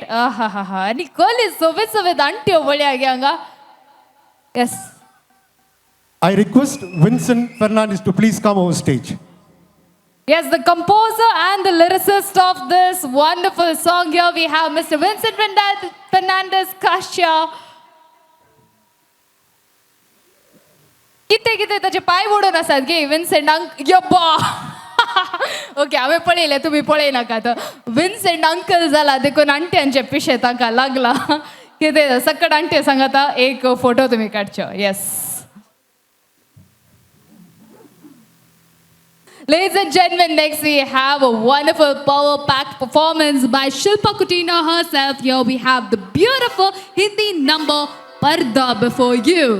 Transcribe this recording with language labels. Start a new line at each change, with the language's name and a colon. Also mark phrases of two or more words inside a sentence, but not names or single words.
English: Nicole is so with auntie over here. Yes. I request Vincent Fernandes to please come on stage. Yes, the composer and the lyricist of this wonderful song here we have Mr. Vincent Fernandes Kasia.
Konkani: किती त्याचे पाय मोडून असतात गे विन्सेंट यप्पा ओके हांवें पळयलें तुमी पळय नाका तर विन्सेंट अंकल जाला देखून आंट्यांचे पिशे ताका लागला कितें सकट आंटी सांगाता एक फोटो तुमी काडच्यो येस
English: Ladies and gentlemen, next we have a wonderful power-packed performance by Shilpa Kutina herself. Here we have the beautiful Hindi number Parda before you.